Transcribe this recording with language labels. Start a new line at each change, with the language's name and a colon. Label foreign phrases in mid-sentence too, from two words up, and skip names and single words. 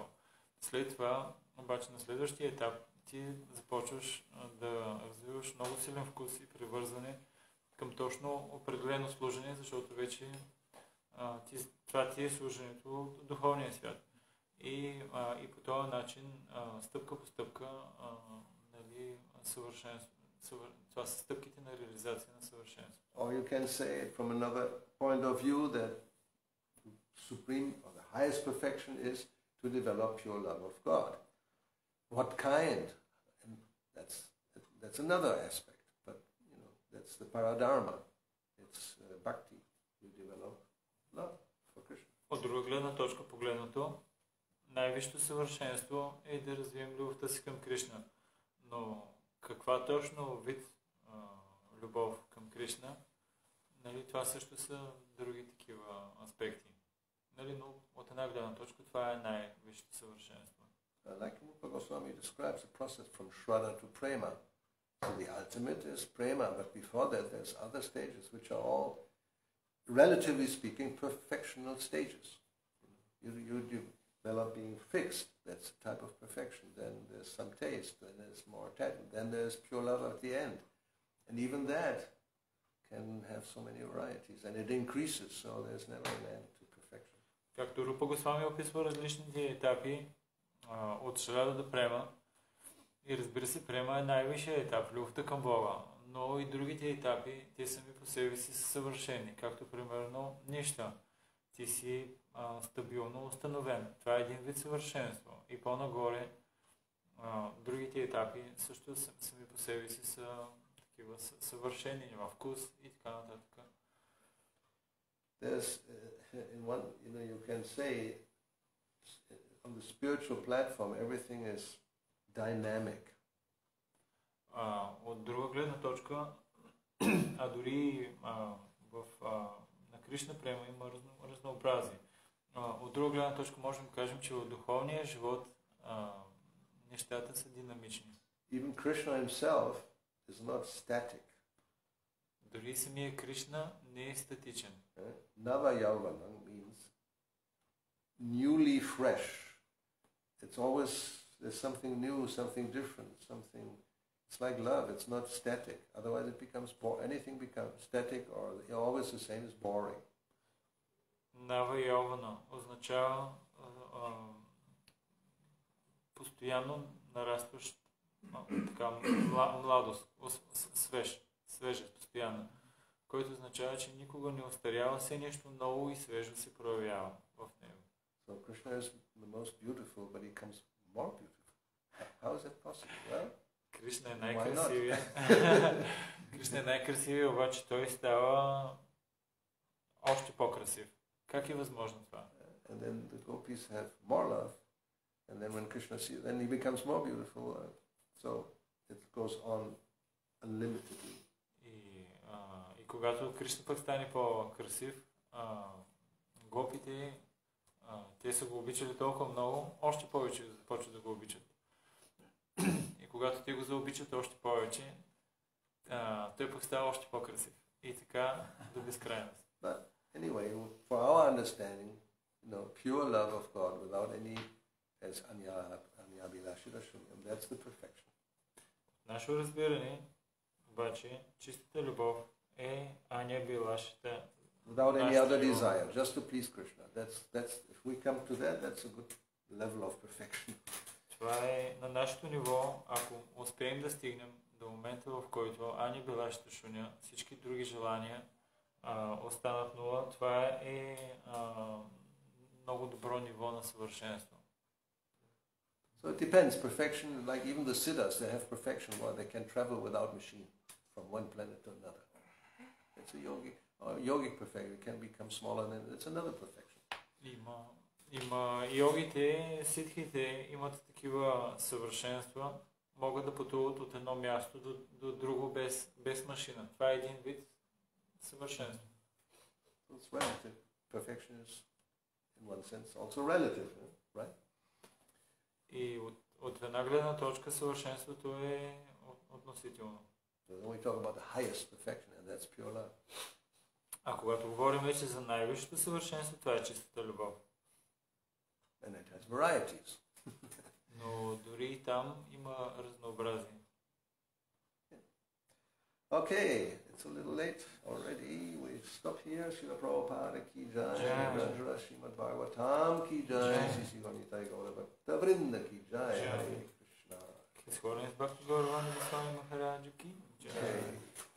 Bulgarian: След това, обаче на следващия етап, ти започваш да развиваш много силен вкус и привързване към точно определено служение, защото вече това ти е служението в духовния свят. И по този начин, стъпка по стъпка, това са стъпките на реализация на съвършенство.
English: Or you can say from another point of view that supreme or the highest perfection is to develop pure love of God. What kind? And that's another aspect, but that's the paradharma. It's bhakti. You develop love for Krishna.
Bulgarian: От друга гледна точка погледнато, най-висшето съвършенство е да развием любовта си към Кришна. Но каква точно вид любов към Кришна, това също са други такива аспекти. Но от една гледна точка това е най-висшето съвършенство.
English: Like Rupa Goswami describes the process from Shraddha to Prema. So the ultimate is Prema, but before that there's other stages which are all, relatively speaking, perfectional stages. You develop being fixed, that's a type of perfection. Then there's some taste, then there's more attachment, then there's pure love at the end. And even that can have so many varieties, and it increases, so there's never an end to perfection.
Bulgarian: Както Рупа Госвами описва различните етапи от Шрада до Према, и разбира се, Према е най-висшият етап, любовта към Бога, но и другите етапи, те сами по себе си са съвършени, както примерно нища. Ти си стабилно установен. Това е един вид съвършенство. И по-нагоре другите етапи също сами по себе си са такива съвършени във вкус и така нататък.
English: There's in one, you can say on the spiritual platform everything is dynamic.
Bulgarian: От друга гледна точка, А дори на Кришна према има разнообразие. От друга гледна точка можем да кажем, че в духовния живот нещата са динамични.
English: Even Krishna himself is not static.
Bulgarian: Дори самия Кришна не е статичен.
Sanskrit: नव यौवनम्
English: means newly fresh. It's always, there's something new, something different, something, it's like love, it's not static. Otherwise it becomes anything becomes static or always the same is boring.
Sanskrit: नव यौवन
Bulgarian: означава постоянно нарастващ младост, свежест, постоянно, който означава, че никога не остарява, все нещо ново и свежо се проявява в него.
English: So Krishna is the most beautiful, but he becomes more beautiful. How is that possible? Well,
Bulgarian: Кришна е най-красивия. Кришна е най-красивия, обаче той става още по-красив. Как е възможно това?
English: And then the gopis have more love, and then when Krishna sees, then he becomes more beautiful. So it goes on unlimitedly.
Bulgarian: И когато Кришна пък стане по-красив, гопите, те са го обичали толкова много, още повече започват да го обичат. И когато те го заобичат още повече, той пък става още по-красив. И така до безкрайност.
English: But anyway, for our understanding, pure love of God without any, as
Sanskrit: अन्याभिलाषिता शून्यम्,
English: that's the perfection.
Bulgarian: Нашето разбиране, обаче, чистата любов е Anyabhilashita.
English: Without any other desire, just to please Krishna. That's if we come to that, that's a good level of perfection.
Bulgarian: Това е на нашето ниво, ако успеем да стигнем до момента, в който
Sanskrit: अन्याभिलाषिता शून्य,
Bulgarian: всички други желания останат нула, това е много добро ниво на съвършенство.
English: So it depends. Perfection, like even the Siddhas, they have perfection where they can travel without machine from one planet to another. It's a yogic perfection. It can become smaller, and it's another perfection.
Bulgarian: Има йогите, ситхите имат такива съвършенства, могат да пътуват от едно място до друго без машина. Това е един вид съвършенство.
English: It's relative. Perfection is, in one sense, also relative, right?
Bulgarian: И от една гледна точка съвършенството е относително.
English: So then we talk about the highest perfection, and that's pure love.
Bulgarian: А когато говорим вече за най-висшето съвършенство, това е чистата любов.
English: And it has varieties.
Bulgarian: Но дори и там има разнообразие.
English: Okay, it's a little late already. We stop here. Srila Prabhupada
Hindi: की जय.
English: Rajra Srimad Bhagavatam
Hindi: की जय.
English: Sisi Vanitai Gaura Bhakta Vrinda
Hindi: की जय.
English: Hare Krishna.
Bulgarian: Изходен с Бхакти Гауравани Госвами Махараджа
Hindi: की जय.